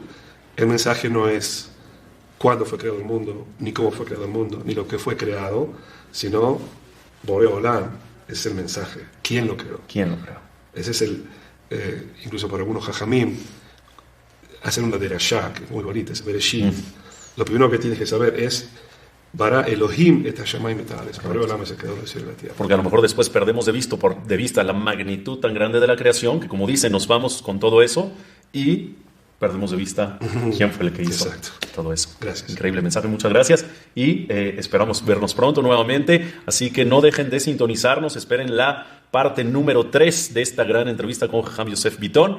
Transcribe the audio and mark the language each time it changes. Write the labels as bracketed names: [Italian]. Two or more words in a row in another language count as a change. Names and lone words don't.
[Spanish] El mensaje no es cuándo fue creado el mundo, ni cómo fue creado el mundo, ni lo que fue creado, sino [Hebrew] בורא עולם. [Spanish] Ese es el mensaje. ¿Quién lo creó? ¿Quién lo creó? Ese es el, incluso para algunos jajamim, hacen una derashá, que es muy bonita, es Bereshit. Lo primero que tienes que saber es [Hebrew] ברא אלהים את השמים את הארץ. בורא עולם [Spanish] es el creador del cielo y la tierra. Porque a lo mejor después perdemos de vista la magnitud tan grande de la creación, que como dice, nos vamos con todo eso y perdemos de vista quién fue el que hizo todo eso. Gracias. Increíble mensaje, muchas gracias. Y esperamos vernos pronto nuevamente. Así que no dejen de sintonizarnos. Esperen la parte número 3 de esta gran entrevista con Jajam Yosef Bitton.